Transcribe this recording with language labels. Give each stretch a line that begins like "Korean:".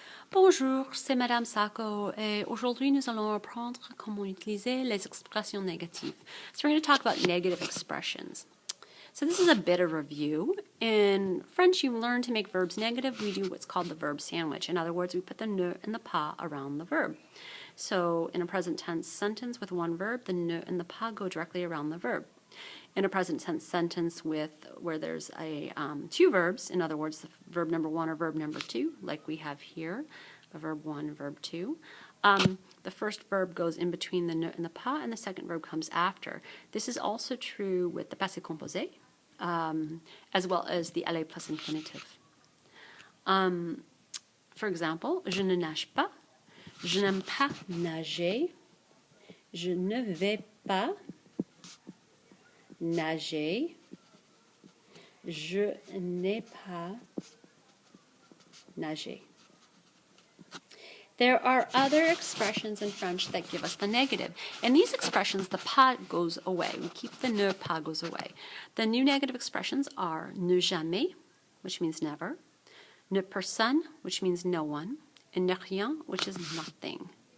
French: Bonjour, c'est Madame Sacco, et aujourd'hui nous allons apprendre comment utiliser les expressions négatives.
English: So we're going to talk about negative expressions. So this is a bit of review. In French, you learn to make verbs negative. We do what's called the verb sandwich. In other words, we put the ne and the pas around the verb. So in a present tense sentence with one verb, the ne and the pas go directly around the verb. In a present tense sentence where there's two verbs, in other words, the verb number one or verb number two, like we have here, the verb one, verb two, the first verb goes in between the ne and the pas, and the second verb comes after. This is also true with the passé composé, as well as the aller plus infinitive.
French: For example, je ne nage pas, je n'aime pas nager, je ne vais pas nager, je n'ai pas nager.
English: There are other expressions in French that give us the negative. In these expressions, the pas goes away. We keep the ne, pas goes away. The new negative expressions are ne jamais, which means never, ne personne, which means no one, and ne rien, which is nothing.